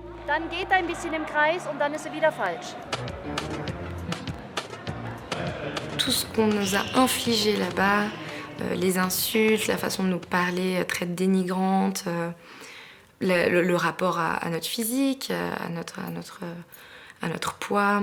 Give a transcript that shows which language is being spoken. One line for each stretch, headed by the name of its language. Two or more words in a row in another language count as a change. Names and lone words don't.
German: Dann geht er ein bisschen im Kreis und dann ist er wieder falsch.
French: Tout ce qu'on nous a infligé là-bas, les insultes, la façon de nous parler très dénigrante, le rapport à notre physique, à notre poids.